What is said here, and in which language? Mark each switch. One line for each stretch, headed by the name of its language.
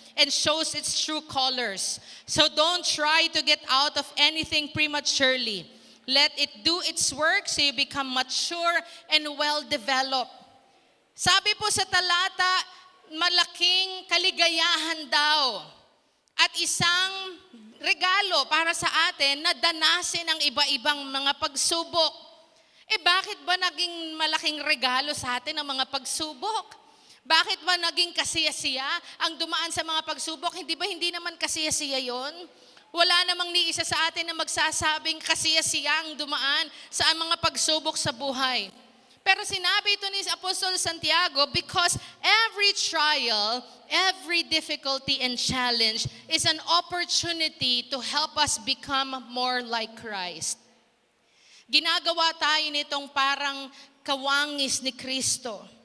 English: and shows its true colors. So don't try to get out of anything prematurely. Let it do its work so you become mature and well-developed.
Filipino: Sabi po sa talata, malaking kaligayahan daw at isang regalo para sa atin na danasin ang iba-ibang mga pagsubok. Bakit ba naging malaking regalo sa atin ang mga pagsubok? Bakit ba naging kasiyasiya ang dumaan sa mga pagsubok? Hindi naman kasiyasiya yon? Wala namang ni isa sa atin na magsasabing kasiyasiya ang dumaan sa mga pagsubok sa buhay. Pero sinabi ito ni Apostol Santiago,
English: because every trial, every difficulty and challenge is an opportunity to help us become more like Christ.
Filipino: Ginagawa tayo nitong parang kawangis ni Kristo.